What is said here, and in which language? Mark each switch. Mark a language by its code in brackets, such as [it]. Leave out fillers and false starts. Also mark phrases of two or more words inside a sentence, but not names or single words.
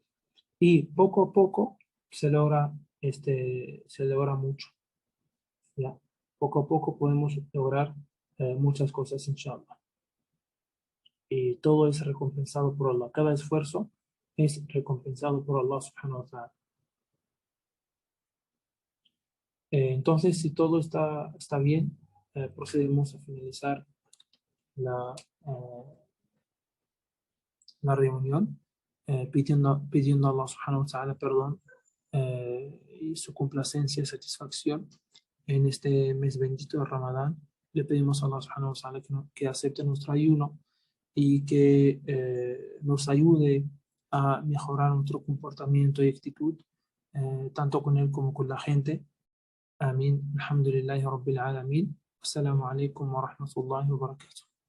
[es] Y poco a poco se logra mucho, ¿ya? Poco a poco podemos lograr muchas cosas, inshallah. Y todo es recompensado por Allah. Cada esfuerzo es recompensado por Allah [ar] سبحانه وتعالى. [es] Entonces, si todo está bien, procedemos a finalizar la, eh, la reunión, pidiendo a Allah [ar] سبحانه وتعالى [es] perdón y su complacencia y satisfacción en este mes bendito de Ramadán. Le pedimos a Allah [ar] سبحانه وتعالى [es] que acepte nuestro ayuno y que nos ayude a mejorar nuestro comportamiento y actitud, tanto con él como con la gente. Amén. [ar] الحمد لله رب العالمين. السلام عليكم ورحمة الله وبركاته.